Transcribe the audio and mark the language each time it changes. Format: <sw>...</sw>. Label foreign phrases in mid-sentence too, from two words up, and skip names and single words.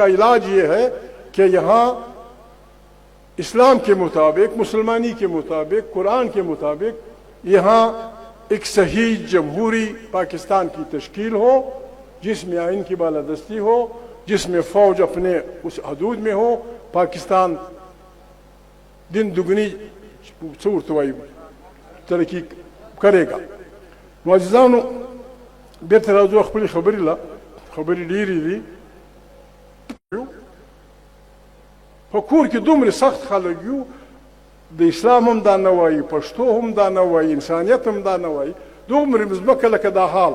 <ur>علاج یہ ہے کہ یہاں اسلام کے مطابق مسلمانی کے مطابق قرآن کے مطابق یہاں ایک صحیح جمہوری پاکستان کی تشکیل ہو جس میں آئین کی بالادستی ہو جس میں فوج اپنے اس حدود میں ہو پاکستان دن دگنی صورتوائی ترقی کرے گا</ur> <ps>معززانو بیرته راځو خپلې خبرې ډېرې دي په کور کې دومره سخت خلک یو د اسلام هم دا نه وایي پښتو هم دا نه وایي انسانیت هم دا نه وایي دومره مځمکه لکه دا حال</ps>